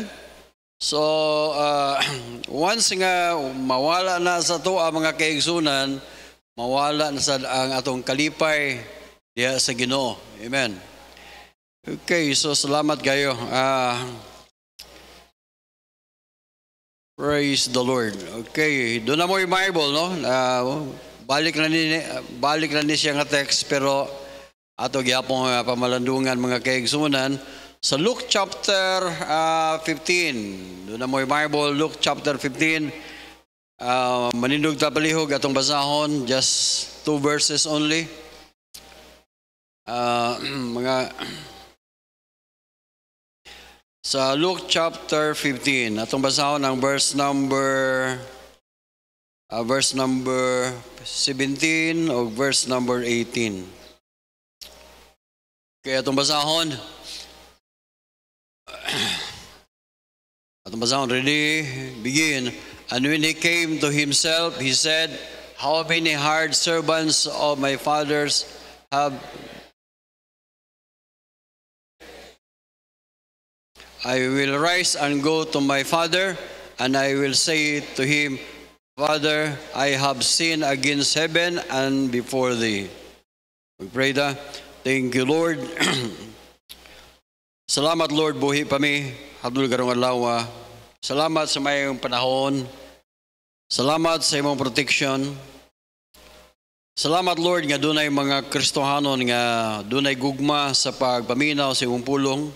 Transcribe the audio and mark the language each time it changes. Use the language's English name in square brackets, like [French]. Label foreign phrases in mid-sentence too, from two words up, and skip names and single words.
[Cebuano] So, once nga mawala na sa to ang mga kaigsunan, mawala na sa ang atong kalipay diya sa Ginoo. Amen. Okay, so salamat kayo. [English] Praise the Lord. [Filipino] Okay, doon na mo yung Bible, no? [Cebuano] Balik na ni siya nga text, pero ato gyapon pamalandungan mga kaigsunan. Sa Luke chapter 15, doon na mo yung Bible, Luke chapter 15, manindog tapalihog atong basahon, [English] just 2 verses only. [Cebuano] Sa Luke chapter 15, atong basahon ang [English] verse number 17 [Cebuano] o [English] verse number 18. [Cebuano] Kaya atong basahon, [English] ready? Begin. And when he came to himself, he said, "How many hired servants of my fathers have I will rise and go to my father, and I will say to him, Father, I have sinned against heaven and before thee." We pray that. Thank you, Lord. [Cebuano] Salamat, Lord, buhi pa mi. Hadul karong adlaw. Salamat sa mayong panahon. Salamat sa imong protection. Salamat, Lord, nga dunay mga Kristohanon nga dunay gugma sa pagpaminaw sa imong pulong.